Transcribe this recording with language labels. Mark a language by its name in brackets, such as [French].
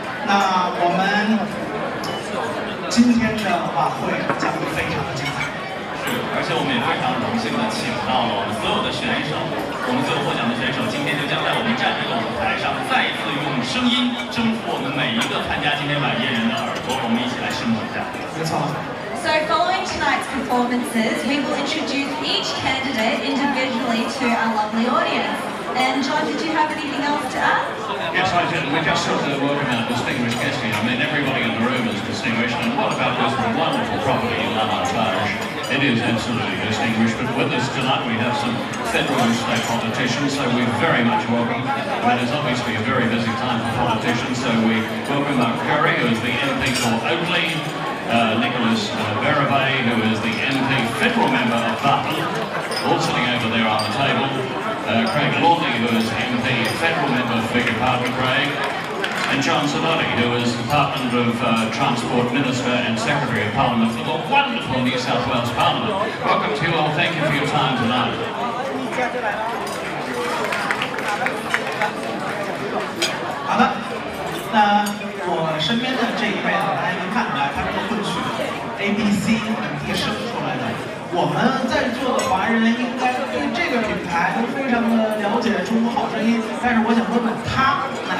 [Chinese] 那我们今天的晚会将会非常的精彩。是，而且我们也非常荣幸的请到了我们所有的选手，我们所有获奖的选手，今天就将在我们站这个舞台上，再一次用声音征服我们每一个参加今天晚宴人的耳朵。我们一起来拭目以待。没错。 [English] So following tonight's performances, we will introduce each candidate individually to our lovely audience. And John, did you have anything else to add? Yes, I did. We just sort of welcome our distinguished guest here. I mean, everybody in the room is distinguished, and what about this wonderful property in L'Avantage? It is absolutely distinguished, but with us tonight we have some federal and state politicians, so we very much welcome. It is obviously a very busy time for politicians, so we welcome Mark Curry, who is the MP for Oakley, Nicholas Berabay, who is the MP federal member of Button, all sitting over there on the table. Craig Lawley, who is MP federal member, beg your pardon, Craig. And John Savotti, who is Department of Transport Minister and Secretary of Parliament for the wonderful New South Wales Parliament. Welcome to you all. Thank you for your time tonight. [Chinese] 好的，那我身边的这一位呢，大家能看出来，他是混血 ABC 本地生出来的。我们在座的华人应该对这个品牌都非常的了解中国好声音，但是我想问问他，那